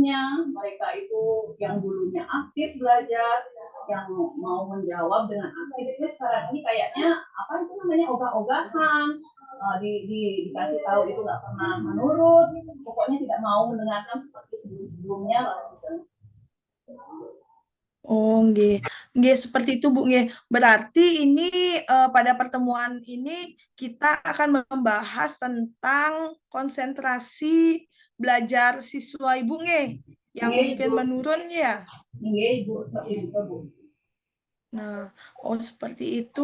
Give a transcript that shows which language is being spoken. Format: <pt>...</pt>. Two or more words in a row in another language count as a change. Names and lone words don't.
<id>Mereka itu yang dulunya aktif belajar yang mau menjawab dengan aktif. Itu sekarang ini kayaknya apa itu namanya ogah-ogahan, dikasih tahu itu nggak pernah menurut, pokoknya tidak mau mendengarkan seperti sebelum-sebelumnya lah gitu. Oh, nggih. Nggih, seperti itu, Bu, nggih. Berarti ini pada pertemuan ini kita akan membahas tentang konsentrasi belajar siswa Ibu, nggih, yang Nggih, mungkin Ibu. menurun ya. Nggih, Ibu, seperti itu, Bu. Nah, oh seperti itu.</id>